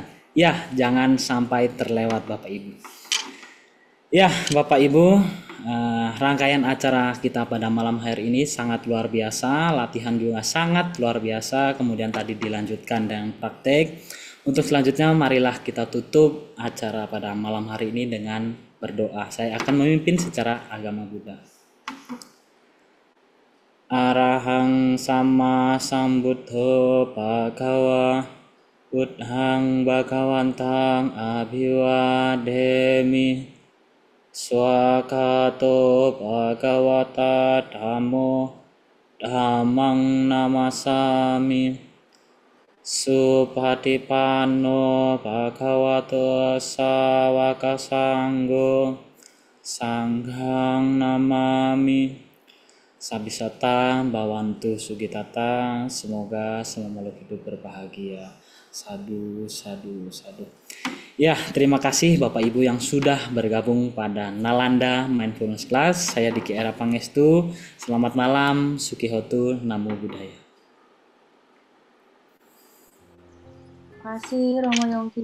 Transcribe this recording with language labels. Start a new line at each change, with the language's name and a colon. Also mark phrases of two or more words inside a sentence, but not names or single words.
Indonesian: Ya, jangan sampai terlewat Bapak Ibu. Ya, Bapak Ibu, rangkaian acara kita pada malam hari ini sangat luar biasa, latihan juga sangat luar biasa, kemudian tadi dilanjutkan dengan praktek. Untuk selanjutnya marilah kita tutup acara pada malam hari ini dengan berdoa. Saya akan memimpin secara agama Buddha.
Pali: Arahang sama sambuddho bhagawa buddhang bhagawantang abhiwademi swakato bhagawata dhammo dhammang namasami Supatipanno bhagavato sawaka sanggo sanghang namami. Sabisata bawantu sugitata,
Indonesian: semoga semua makhluk hidup berbahagia.
Pali: Sadu, sadu, sadu.
Indonesian: Ya, terima kasih Bapak Ibu yang sudah bergabung pada Nalanda Mindfulness Class. Saya Diki Era Pangestu. Selamat malam,
Pali: Sukihotu, Namo Buddhaya.
Indonesian: Terima kasih Romo Yongki.